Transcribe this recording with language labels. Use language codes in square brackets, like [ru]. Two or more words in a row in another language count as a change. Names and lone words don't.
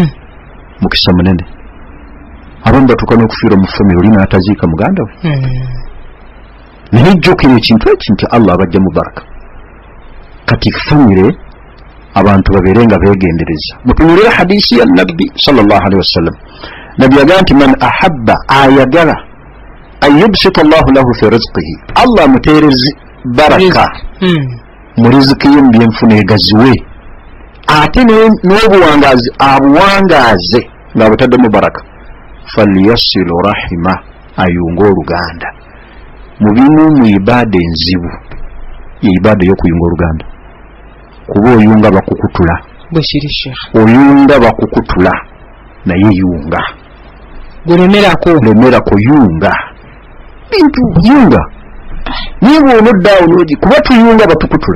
[lg] mukisa munene. Abamu batuuka n'okufiira mu famire oli n'ataziika muganda we. Naye jjukira ekintu nti Allah abajja mu baraka. Kati famire abantu babeere nga beegendereza. Mutunulira hadisi ya Nabbi [ar] صلى الله عليه وسلم. [lg] Nabbi yagamba nti [ar] من أحب, [lg] ayagala [ar] أن يبسط الله له في رزقه, [lg] Allah muteerezi baraka mu riziki ye mu byenfuna egaziwe, ate n'obuwangaazi abuwangaaze ng'abutaddemu baraka. [ar] فليصل رحمه, [lg] ayunga oluganda. Mu bimu mu ibaada enzibu ibaada y'okuyunga oluganda, kuba oyunga bakukutula, oyunga bakukutula naye yunga, lemerako yunga bintu yunga, niye bw'onoddawo n'ogi kuba tuyunga batukutula.